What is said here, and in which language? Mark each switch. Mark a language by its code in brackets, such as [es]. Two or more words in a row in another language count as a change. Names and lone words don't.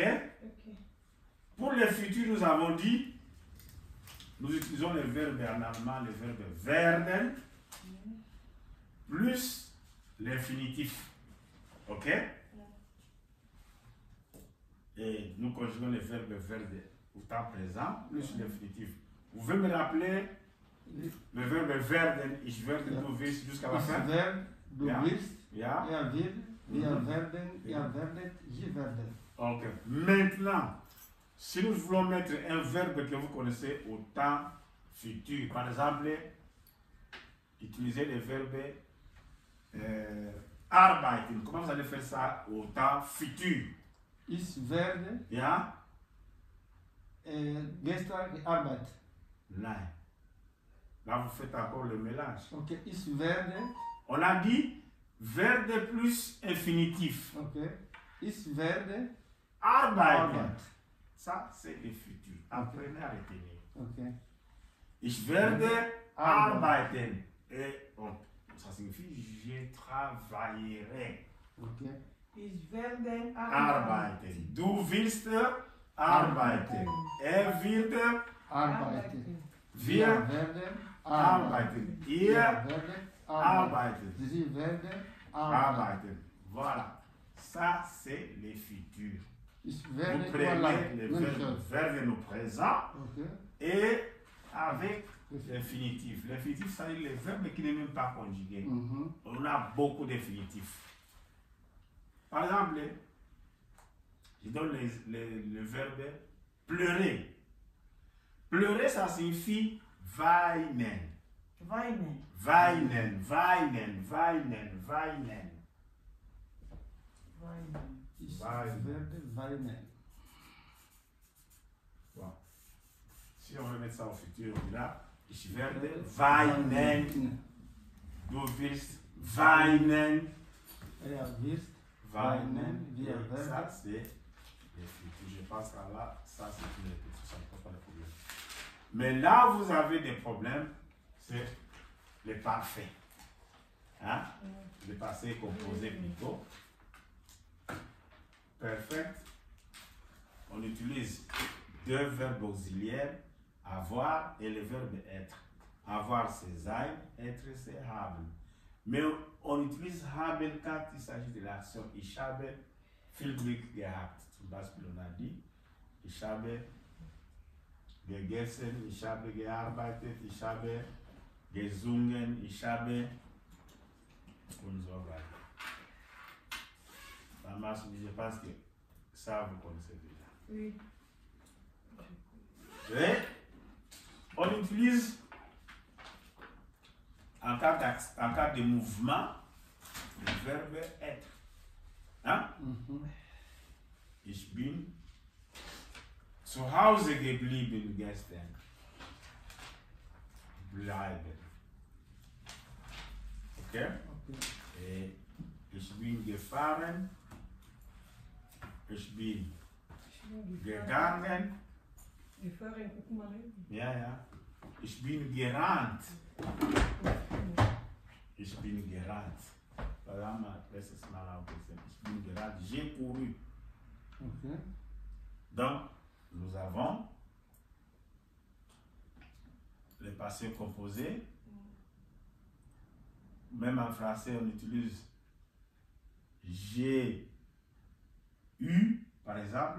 [fr] Pour le futur, nous avons dit, nous utilisons le verbe en allemand, le verbe werden, plus l'infinitif. Ok? Et nous conjuguons le verbe werden au temps présent, plus l'infinitif. Vous pouvez me rappeler Le verbe [de] werden, ich werde, Ja. du wirst [fr] jusqu'à la [de] Ich [fr] fin. [de] werde, du Ja. wirst, Ja? er wird, wir Mhm. werden, Ja. ihr werdet, sie werden. [fr] Ok. Maintenant, si nous voulons mettre un verbe que vous connaissez au temps futur, par exemple, utilisez le verbe arbeiten. Comment vous allez faire ça au temps futur? [de] Ich werde Ja? gestern gearbeitet. Nein. [fr] Là, vous faites encore le mélange. [de] Okay, ich werde, [fr] On a dit verbe plus infinitif. [de] okay, ich werde Arbeiten. arbeiten. [fr] Ça, c'est le futur. Apprenez à retenir. [de] Okay. Ich werde Arbeiten. arbeiten. [fr] Et ça signifie je travaillerai. [de] Okay. Ich werde Arbeiten. Du willst arbeiten. Er wird Arbeiten. wir werden arbeiten. Ihr werdet arbeiten. Sie werden Arbeiten. [fr] Voilà. Ça, c'est le futur. [de] Ich [fr] Vous [de] werde [fr] prenez voilà. le Même verbe, chose. verbe au présent Okay. et avec l'infinitif. L'infinitif, ça veut dire le verbe qui n'est même pas conjugué. Mhm. On a beaucoup d'infinitifs. Par exemple, je donne le verbe pleurer. Pleurer, ça signifie weinen. [de] Weinen. Weinen, weinen, weinen, weinen. Weinen. Ich Weinen. werde weinen. [fr] Bon. Si on veut mettre ça au futur, on dit là, [de] ich werde weinen. Du wirst weinen. Er wirst Weinen. Wir [fr] Et [de] werden. [fr] ça, c'est le futur. Je pense que là, ça, c'est une répétition, ça ne pose pas de problème. Mais là, vous avez des problèmes, c'est le parfait. Hein? Le passé composé plutôt. Perfect. On utilise deux verbes auxiliaires, avoir et le verbe être. Avoir, c'est sein, être, c'est haben. Mais on utilise haben quand il s'agit de l'action. [de] Ich habe viel Glück gehabt. Zum Beispiel, [fr] on a dit, [de] ich habe gegessen, ich habe gearbeitet, ich habe gesungen, ich habe und so weiter. [fr] Ça marche, je pense que ça vous connaissez déjà. Oui. Et on utilise en cas de mouvement le verbe être. Hein? Mhm. [de] Ich bin zu Hause geblieben gestern. Bleiben. Okay? Okay. Et ich bin gefahren. Ich bin gegangen. Gefahren, guck mal. Ja, ja. Ich bin gerannt. Ich bin gerannt. Voilà ma letztes Mal auch gesagt. Ich bin gerannt. [fr] J'ai couru. Okay. Donc, nous avons le passé composé. Même en français, on utilise j'ai eu, par exemple.